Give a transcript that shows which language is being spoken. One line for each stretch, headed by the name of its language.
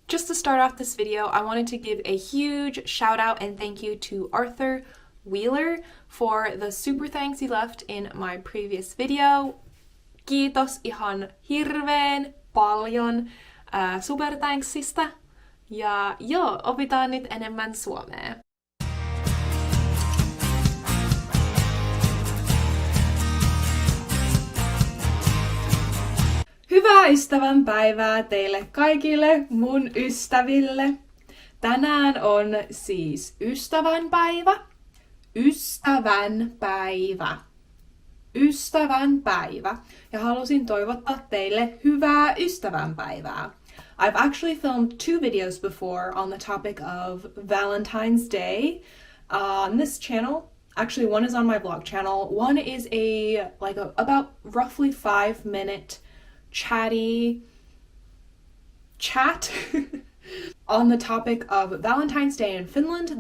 English: Just to start off this video, I wanted to give a huge shout out and thank you to Arthur Wheeler for the super thanks he left in my previous video.
Finnish: Kiitos ihan hirveän paljon super thanksista. Ja joo, opitaan nyt enemmän suomea. Hyvää ystävänpäivää teille kaikille mun ystäville. Tänään on siis ystävänpäivä. Ystävänpäivä. Ystävänpäivä. Ja halusin toivottaa teille hyvää ystävänpäivää.
English: I've actually filmed 2 videos before on the topic of Valentine's Day on this channel. Actually, one is on my vlog channel. One is about roughly 5-minute chatty chat on the topic of Valentine's Day in Finland.